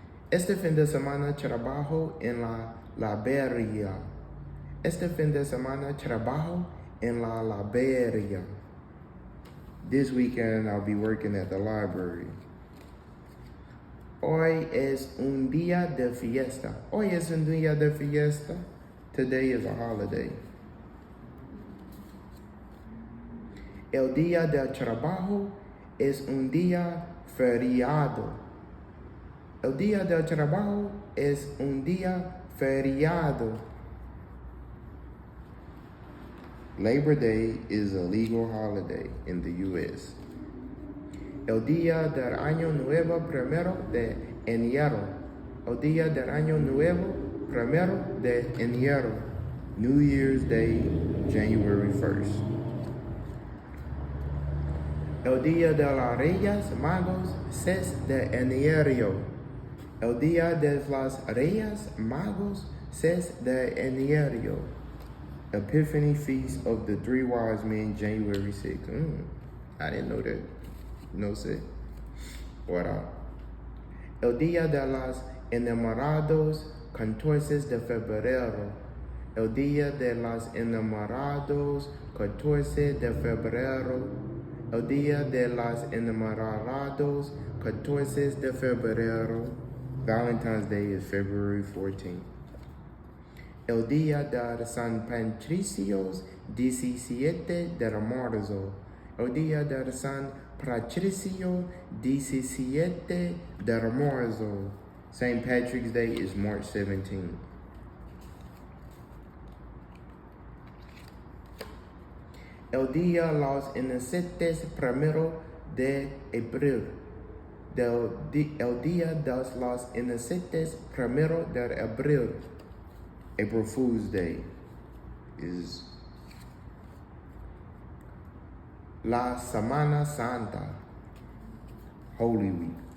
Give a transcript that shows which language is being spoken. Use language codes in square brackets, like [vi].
[es] Este fin de semana trabajo en la librería. Este fin de semana trabajo en la librería. [en] This weekend I'll be working at the library. [es] Hoy es un día de fiesta. Hoy es un día de fiesta. [en] Today is a holiday. [es] El día del trabajo es un día feriado. El día del trabajo es un día feriado. [en] Labor Day is a legal holiday in the U.S. [es] El día del año nuevo 1 de enero. El día del año nuevo 1 de enero. [en] New Year's Day, January 1st. [es] El día de los Reyes Magos 6 de enero. El día de los Reyes Magos 6 de enero. [en] Epiphany Feast of the Three Wise Men, January 6th. I didn't know that. [es] No sé. [en] What up? [es] El día de los Enamorados 14 de febrero. El día de los Enamorados 14 de febrero. El día de los Enamorados 14 de febrero. [en] Valentine's Day is February 14th. [es] El día de San Patricio 17 de marzo. El día de San Patricio 17 de marzo. [en] St. Patrick's Day is March 17th. [es] El día de los Inocentes 1 de abril. el Día de los Inocentes, 1 de Abril. [en] April Fool's Day is La Semana Santa, Holy Week.